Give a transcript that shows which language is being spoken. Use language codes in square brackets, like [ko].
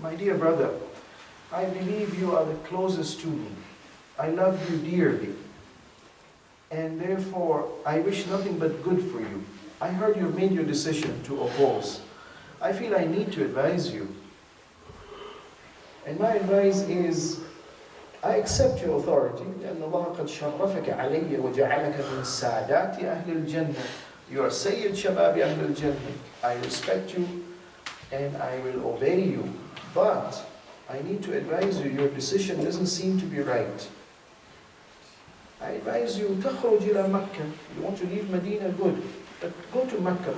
[en] My dear brother, I believe you are the closest to me. I love you dearly. And therefore, I wish nothing but good for you. I heard you made your decision to oppose. I feel I need to advise you. And my advice is, I accept your authority, [ar] لأن الله قد شرفك علي وجعلك من سادات أهل الجنة. [en] You are Sayyid Shabab Ahl al-Jannah. I respect you and I will obey you. But I need to advise you, your decision doesn't seem to be right. I advise you, [ar] تخرج إلى [en] Mecca. You want to leave Medina, good. But go to Mecca.